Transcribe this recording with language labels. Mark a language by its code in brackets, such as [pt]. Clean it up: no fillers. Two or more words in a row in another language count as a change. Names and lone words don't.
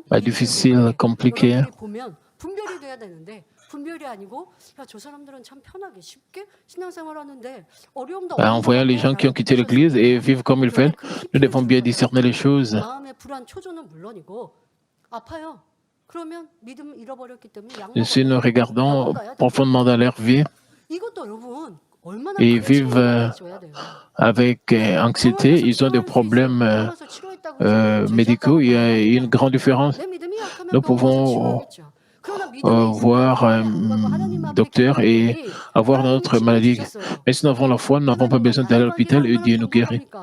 [fr] difficile, compliquée. [ko] 여러분들이 보면 분별이 돼야 되는데 분별이 아니고 야, 저 사람들은 참 편하게 쉽게 신앙생활하는데 어려움도 [fr] En voyant les gens qui ont quitté l'Église et vivent comme ils veulent, nous devons bien discerner les choses. [ko] 마음의 불안 초조는 물론이고 아파요. 그러면 믿음 잃어버렸기 때문에 [fr] Et si nous regardons profondément dans leur vie, [ko] 이것도 여러분 얼마나 [fr] ils vivent avec anxiété, ils ont des problèmes médicaux, il y a une grande différence. Nous pouvons voir un docteur et avoir notre maladie. Mais si nous avons la foi, nous n'avons pas besoin d'aller à l'hôpital et Dieu nous guérit.